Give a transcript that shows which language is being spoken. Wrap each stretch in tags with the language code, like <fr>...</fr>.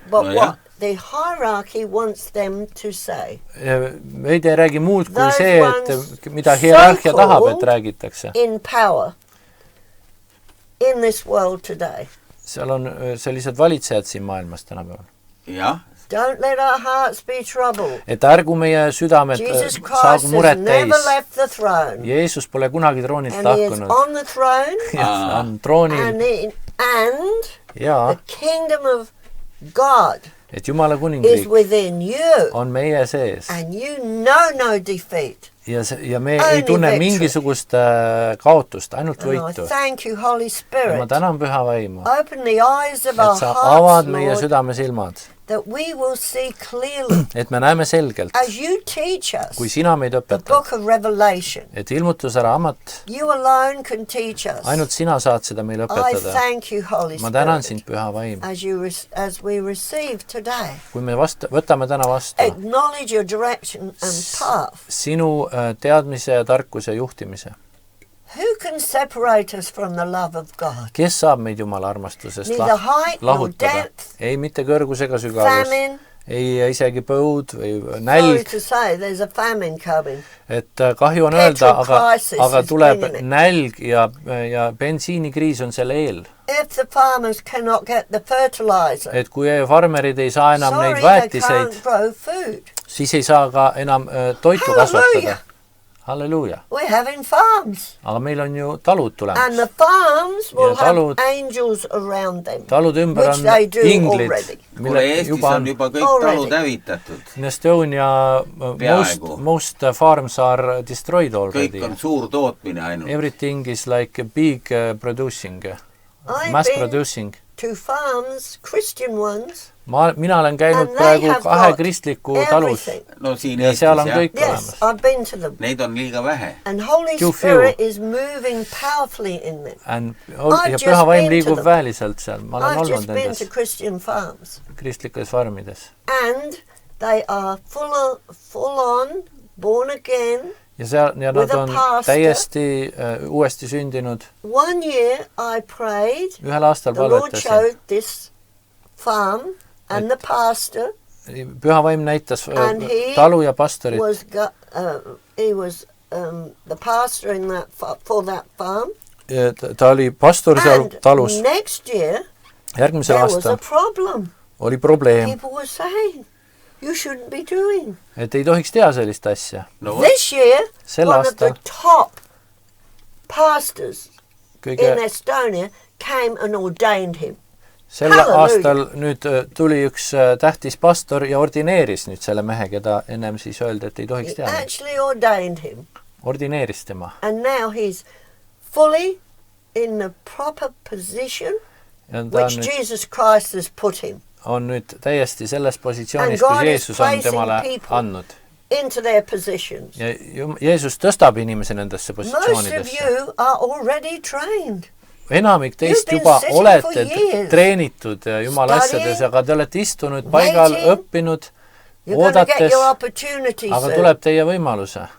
<en>but what the hierarchy wants them to say.</en> <et>Meedia ei räägi muud kui see, et mida hierarhia tahab, et räägitakse.</et> <en>In power in this world today.</en> <et>Seal on sellised valitsejad siin maailmas tänapäeval. Jah.</et> <en>Don't let our hearts be troubled.</en> <et>Et ärgu meie südamed saagu muret täis. Jeesus pole kunagi troonilt lahkunud.</et> <en>And he is on the throne.</en> <et>Ja, on troonil.</et> <en>And the kingdom of God</en> <et>et Jumala kuningriik</et> <en>is within you.</en> <et>On meie sees.</et> <en>And you know no defeat.</en> <et>Ja me ei tunne mingisugust kaotust, ainult võitu.</et> <en>Thank you, Holy Spirit.</en> <et>Ja ma tänan Püha Vaimu.</et> <en>Open the eyes of our hearts, Lord.</en> <et>Et sa avad meie südame silmad.</et> <en>That we will see clearly.</en> <et>Et me näeme selgelt.</et> <en>As you teach us.</en> <et>Kui sina meid õpetad.</et> <en>The book of Revelation.</en> <et>Et ilmutuse raamat.</et> <en>You alone can teach us.</en> <et>Ainult sina saad seda meile õpetada.</et> <en>I thank you, Holy Spirit.</en> <et>Ma tänan sind, Püha Vaim.</et> <en>As we receive today.</en> <et>Kui me võtame täna vastu.</et> <en>Acknowledge your direction and path.</en> <et>Sinu teadmise ja tarkuse juhtimise.</et> <en>Who can separate us from the love of God?</en> <et>Kes saab meid Jumala armastusest lahutada? Ei mitte kõrgus ega sügavus. Ei isegi põud või nälg.</et> <en>Sorry to say, there's a famine coming.</en> <et>Et kahju on öelda, aga tuleb nälg ja bensiinikriis on selle eel.</et> <en>If the farmers cannot get the fertilizer.</en> <et>Et kui farmerid ei saa enam neid väetiseid, siis ei saa ka enam toitu kasvatada. Halleluuja.</et> <en>We're having farms.</en> <et>Aga meil on ju talud tulemas.</et> <en>And the farms will have angels around them.</en> <et>Talud ümber on inglid. Kuule, Eestis on juba kõik talud hävitatud.</et> <en>In Estonia, most farms are destroyed already.</en> <et>Kõik on suur tootmine ainult.</et> <en>Everything is like a big producing, mass producing. To farms, Christian ones.</en> <et>Mina olen käinud praegu 2 kristliku talus. No siin ja seal on kõik olemas.</et> <en>Yes, I've been to them.</en> <et>Neid on liiga vähe.</et> <en>And Holy Spirit is moving powerfully in them.</en> <et>Ja Püha Vaim liigub väeliselt seal. Ma olen olnud</et> <en>I've just been to Christian farms.</en> <et>Kristlikes farmides.</et> <en>And they are full on, born again.</en> <et>Ja nad on täiesti uuesti sündinud.</et> <en>One year I prayed.</en> <et>Ühel aastal palvetasin.</et> <en>The Lord showed this farm and the pastor.</en> <et>Püha Vaim näitas talu ja pastorit.</et> <en>He was the pastor in for that farm.</en> <et>Ta oli pastor seal talus.</et> <en>And next year</en> <et>järgmisel aastal</et> <en>there was a problem.</en> <et>Oli probleem.</et> <en>People were saying you shouldn't be doing.</en> <et>Et ei tohiks teha sellist asja.</et> <en>No, this year, one of the top pastors in Estonia came and ordained him.</en> <et>Sel aastal nüüd tuli üks tähtis pastor ja ordineeris nüüd selle mehe, keda ennem siis öeldi, et ei tohiks teha.</et> <en>He actually ordained him.</en> <et>Ordineeris tema.</et> <en>And now he's fully in the proper position which Jesus Christ has put him.</en> <et>On nüüd täiesti selles positsioonis, kus Jeesus on temale andnud.</et> <en>Into their positions.</en> <et>Ja Jeesus tõstab inimese nendesse positsioonidesse.</et> <en>Most of you are already trained.</en> <et>Enamik teist juba olete treenitud Jumala asjades, aga te olete istunud paigal, õppinud, oodates, aga tuleb teie võimaluse.</et>